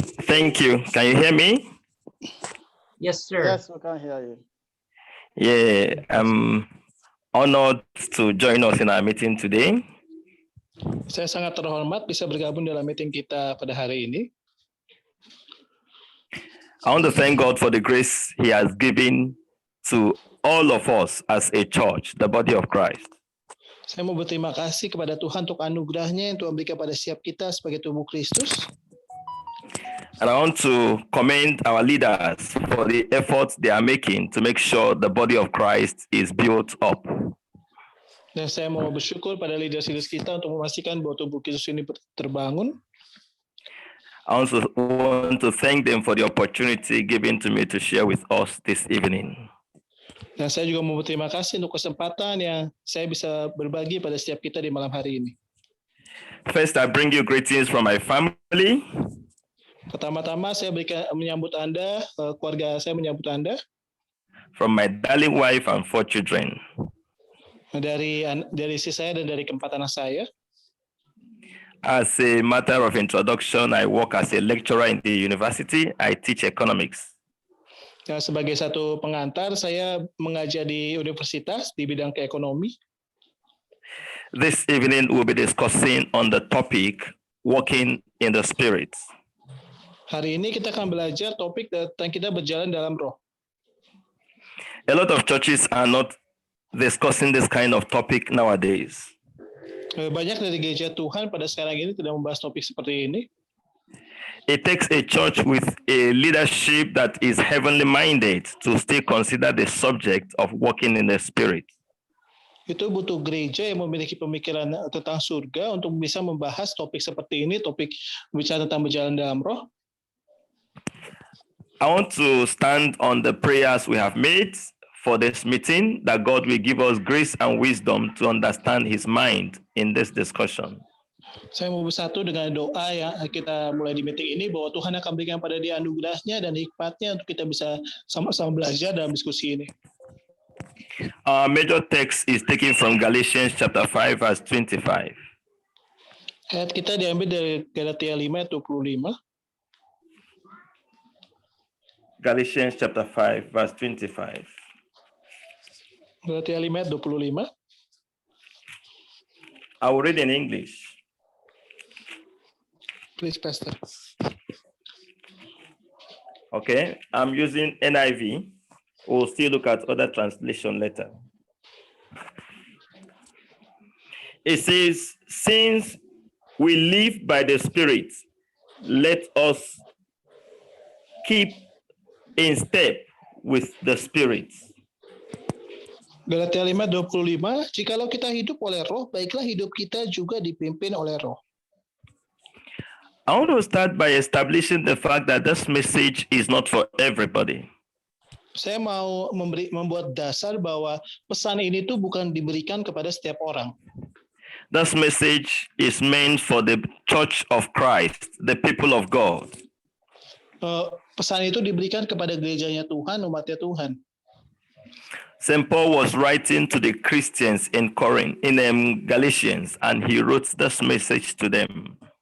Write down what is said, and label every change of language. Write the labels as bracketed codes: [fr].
[en] Thank you. Can you hear me? Yes, sir. Yes, we can hear you. Yeah, I'm honored to join us in our meeting today. [id] Saya sangat terhormat bisa bergabung dalam meeting kita pada hari ini. [en] I want to thank God for the grace He has given to all of us as a church, the body of Christ. [id] Saya mau berterima kasih kepada Tuhan untuk anugerahnya yang Tuhan berikan pada setiap kita sebagai tubuh Kristus. [en] And I want to commend our leaders for the efforts they are making to make sure the body of Christ is built up. [id] Dan saya mau bersyukur pada leaders-leaders kita untuk memastikan bahwa tubuh Kristus ini terbangun. [en] I also want to thank them for the opportunity given to me to share with us this evening. [id] Dan saya juga mau berterima kasih untuk kesempatan yang saya bisa berbagi pada setiap kita di malam hari ini. [en] First, I bring you greetings from my family. [id] Pertama-tama saya menyambut Anda, keluarga saya menyambut Anda. [en] From my darling wife and 4 children. [id] Dari istri saya dan dari keempat anak saya. [en] As a matter of introduction, I work as a lecturer in the university. I teach economics. [id] Ya, sebagai satu pengantar, saya mengajar di universitas di bidang keekonomi. [en] This evening, we'll be discussing on the topic, walking in the Spirit. [id] Hari ini kita akan belajar topik tentang kita berjalan dalam roh. [en] A lot of churches are not discussing this kind of topic nowadays. [id] Banyak dari gereja Tuhan pada sekarang ini tidak membahas topik seperti ini. [en] It takes a church with a leadership that is heavenly minded to still consider the subject of walking in the Spirit. [id] Itu butuh gereja yang memiliki pemikiran tentang surga untuk bisa membahas topik seperti ini, topik bicara tentang berjalan dalam roh. [en] I want to stand on the prayers we have made for this meeting, that God will give us grace and wisdom to understand his mind in this discussion. [id] Saya mau bersatu dengan doa yang kita mulai di meeting ini, bahwa Tuhan akan berikan pada dia anugerahnya dan hikmatnya untuk kita bisa sama-sama belajar dalam diskusi ini. [en] Our major text is taken from Galatians chapter 5 verse 25. [id] Ayat kita diambil dari Galatia 5 ayat 25. [en] Galatians chapter 5 verse 25. [id] Galatia 5 ayat 25. [en] I will read in English. Please, Pastor. Okay, I'm using NIV. We'll still look at other translation later. It says, since we live by the Spirit, let us keep in step with the Spirit. [id] Galatia 5:25, jikalau kita hidup oleh roh, baiklah hidup kita juga dipimpin oleh roh. [en] I want to start by establishing the fact that this message is not for everybody. [id] Saya mau membuat dasar bahwa pesan ini tuh bukan diberikan kepada setiap orang. [en] This message is meant for the Church of Christ, the people of God. [id] Pesan itu diberikan kepada gerejanya Tuhan, umatnya Tuhan. [en] St. Paul was writing to the Christians in Corinth, in Galatians, and he wrote this message to them.